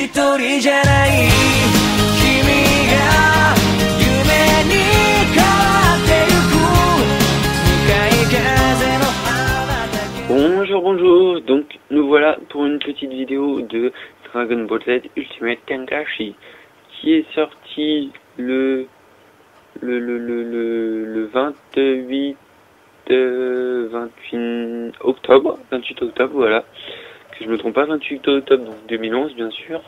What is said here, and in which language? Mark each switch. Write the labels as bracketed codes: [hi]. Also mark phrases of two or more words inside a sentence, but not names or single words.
[ja] 人じゃない君が夢に変わってゆく向かい風の羽だけ。 [fr] Bonjour, bonjour, donc nous voilà pour une petite vidéo de Dragon Ball Z Ultimate Tenkaichi qui est sorti le 28 octobre, voilà, que je me trompe pas, 28 octobre donc 2011 bien sûr.